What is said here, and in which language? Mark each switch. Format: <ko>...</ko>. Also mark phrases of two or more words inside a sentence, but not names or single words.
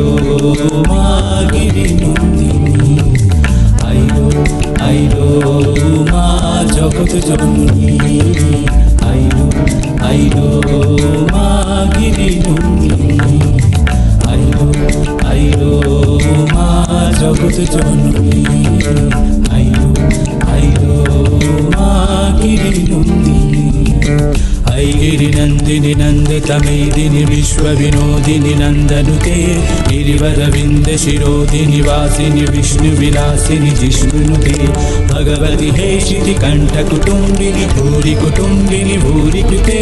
<bn>মা গিরি নন্দিনী, আইলো আইলো মা জগৎ জননী, আইলো আইলো মা গিরি নন্দিনী, আইলো আইলো মা জগৎ জননী, আইলো আইলো মা গিরি নন্দিনী।</bn> <sa>ऐ गिरिनन्दिनि नन्दतमेदिनि विश्वविनोदिनि नन्दनुते, गिरिवरविन्दशिरोदिनि वासिनि विष्णुविलासिनि जिष्णुनुते। भगवति हे शितिकण्ठकुटुम्बिनि भूरिकुटुम्बिनि भूरिकृते।</sa>